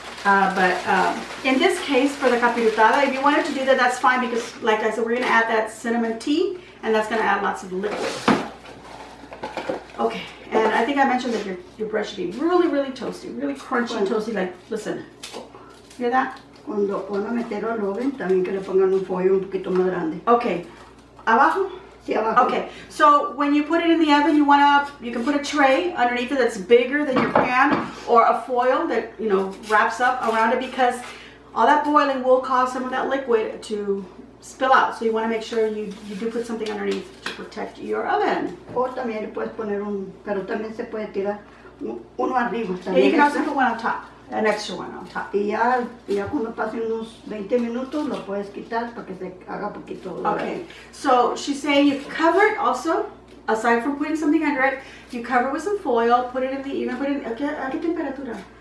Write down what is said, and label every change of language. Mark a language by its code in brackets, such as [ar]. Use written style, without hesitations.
[en] But in this case, for the capirotada, if you wanted to do that, that's fine because, like I said, we're going to add that cinnamon tea, and that's going to add lots of liquid. Okay, and I think I mentioned that your bread should be really, really toasty, really crunchy and toasty. Like, listen, hear that? [es] Cuando van a meterlo al oven, también que le pongan un follo un poquito más grande. Okay, abajo? Sí, abajo. [en] Okay, so when you put it in the oven, you can put a tray underneath it that's bigger than your pan, or a foil that wraps up around it, because all that boiling will cause some of that liquid to spill out. So you want to make sure you do put something underneath to protect your oven. [es] O también le puedes poner pero también se puede tirar uno arriba. [en] Yeah, you can also put one on top, an extra one on top. [es] Y ya cuando pasen unos 20 minutos lo puedes quitar para que se haga poquito. [en] Okay, so she's saying you cover it also, aside from putting something under it, you cover it with some foil, put it in the oven, [es] ¿a qué temperatura?